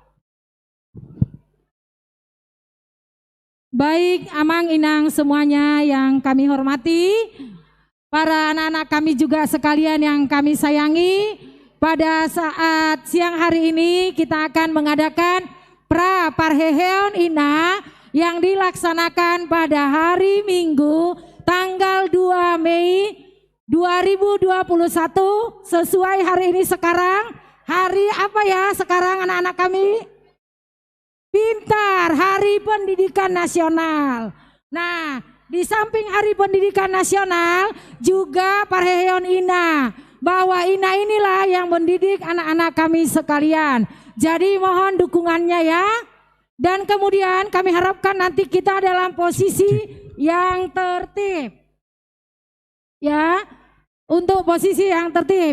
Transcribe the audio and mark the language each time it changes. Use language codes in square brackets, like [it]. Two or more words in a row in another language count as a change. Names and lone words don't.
[id] Baik, Amang Inang semuanya yang kami hormati, para anak-anak kami juga sekalian yang kami sayangi, pada saat siang hari ini kita akan mengadakan pra [bbc] parheheon ina [id] yang dilaksanakan pada hari Minggu tanggal 2 Mei 2021 sesuai hari ini sekarang. Hari apa ya sekarang anak-anak kami? Pintar, Hari Pendidikan Nasional. Nah, di samping Hari Pendidikan Nasional juga [bbc] parheheon ina, [id] bahwa ina inilah yang mendidik anak-anak kami sekalian. Jadi mohon dukungannya ya. Dan kemudian kami harapkan nanti kita dalam posisi yang tertib. Ya, untuk posisi yang tertib.